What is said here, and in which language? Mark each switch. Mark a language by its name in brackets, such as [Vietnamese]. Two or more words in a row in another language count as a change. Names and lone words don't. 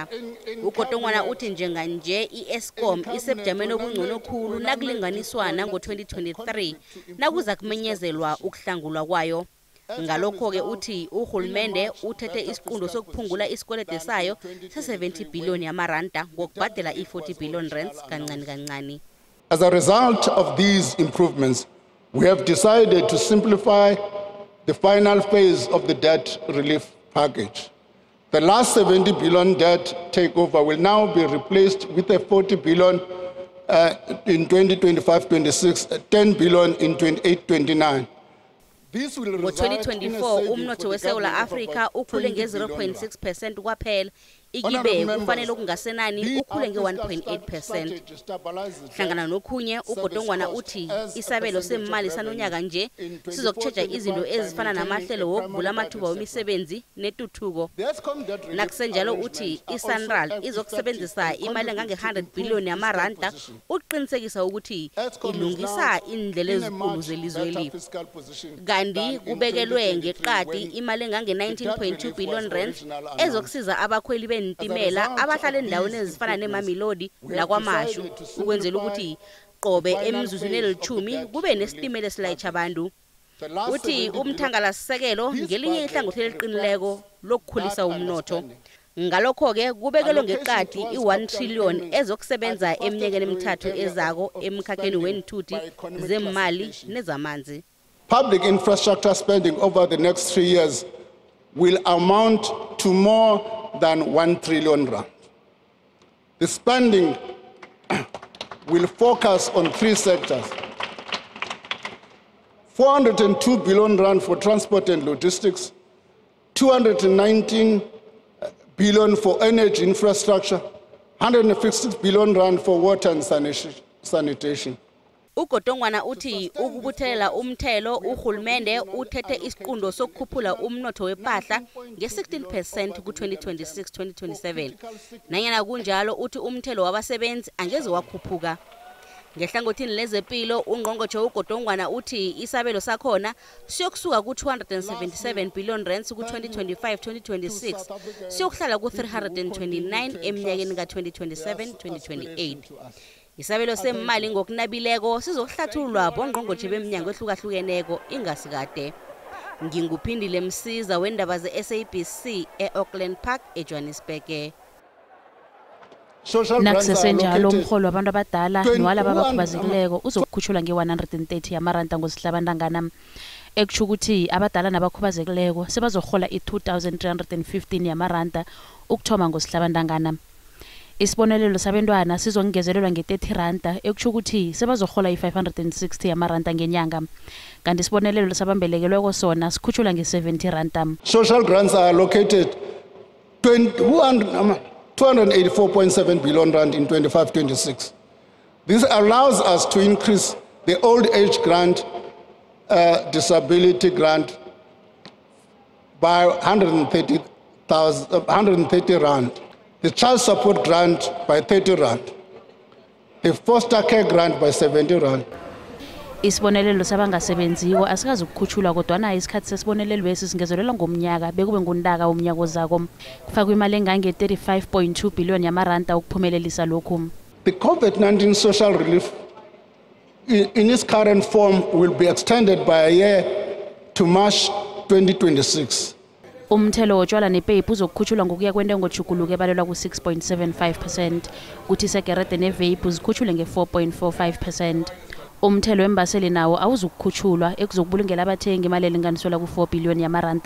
[South Ndebele] uGodongwana uthi njenganje iEskom isebujameni obungcono khulu nakulinganiswa nango2023 nakuza kumenyezelwa ukuhlangulwa kwayo. Ngalokho ke uthi uhulumende uthethe isiqundo sokuphungula isikwelede sayo se70 billion yamaranda ngokubhadela i40 billion rands kancane kancane. [English] As a result of these improvements, we have decided to simplify the final phase of the debt relief package. The last 70 billion debt takeover will now be replaced with a 40 billion in 2025-26, 10 billion in 28-29. [South Ndebele] Ngo-2024 umnotho weSewula Afrika ukhule nge-0.6% kwaphela ikibe kufanele kungasenani ukhule nge-1.8%. Hlangana nokhunye uGodongwana uthi isabelo semali sanonyaka nje sizokutsheja izinto ezifana namahlelo wokuvula amathuba wemisebenzi netuthuko. Nakusenjalo uthi iSanral izokusebenzisa imali engange-100 billion yamaranda uqinisekisa ukuthi ilungisa indlela ezinkulu zelizweli. Kanti kubekelwe ngeqadi imali engange-19.2 billion rands ezokusiza abakhweli bentimela abahlala endaweni ezifana neMamelodi lakwaMashu ukwenzela ukuthi qobe emizuzwini elithumi kube nesitimela esilayitsha abantu. Uthi umthangalasisekelo ngelinye ihlangothi eliqinileko lokukhulisa umnotho. Ngalokho-ke kubekelwe ngeqadi i-1 trillion ezokusebenza eminyakeni emithathu ezako emkhakheni weenthuthi zemali nezamanzi. [English] Public infrastructure spending over the next 3 years will amount to more than 1 trillion rand. The spending will focus on 3 sectors. 402 billion rand for transport and logistics, 219 billion for energy infrastructure, 156 billion rand for water and sanitation. [South Ndebele] uGodongwana uthi ukubuthelela umthelo uhulumende uthethe isiqundo sokukhuphula umnotho wepahla nge-16% ku-2026-2027. Nanyana kunjalo uthi umthelo wabasebenzi angeze wakhuphuka. Ngehlangothini lezempilo ungqongqotjhe uGodongwana uthi isabelo sakhona siyokusuka ku-277 billion rands ku-2025-2026 siyokuhlala ku-329 eminyakeni ka-2027-2028. Isabelo semali ngokunabileko sizokuhlathululwa bongqongqotjhe beminyango ehlukahlukeneko ingasikade. Nginguphindile Msiza wendaba ze-SABC e-Auckland Park eJohannesburg. Nakusesenjalo umholo wabantu abadala nowalabo abakhubazekileko uzokukhutshulwa nge-130 yamaranda ngosihlabantangana ekutsho ukuthi abadala nabakhubazekileko sebazohola i-2,315 yamaranda ukuthoma ngosihlabantangana. Isibonelelo sabantwana sizongezelelwa nge-30 randa ekutsho ukuthi sebazohola i-560 yamaranda ngenyanga. Kanti isibonelelo sabambelekelweko sona sikhutshulwa nge-70 randa. [English] Social grants are allocated 284.7 billion rand in 25-26. This allows us to increase the old age grant, disability grant by 130 rand, the child support grant by 30 rand, the foster care grant by 70 rand. [South Ndebele] Isibonelelo sabangasebenziko asikazi ukukhutshulwa kodwana isikhathi sesibonelelo lesi singezelelwa ngomnyaka bekube nguNtaka umnyaka ozako. Kufakwa imali engange 35.2 billion yamaranda ukuphumelelisa lokhu. [English] The COVID-19 social relief in its current form will be extended by a year to March 2026. [South Ndebele] Umthelo wotshwala nepepu uzokukhutshulwa ngokuya kwentengo juguluko ebalelwa ku-6.75%, kuthi segerede nevape zikhutshulwe nge-4.45%. Umthelo wembaseli nawo awuzukukhutshulwa ekuzokubulungela abathengi imali elinganiselwa ku-4 billion yamaranda.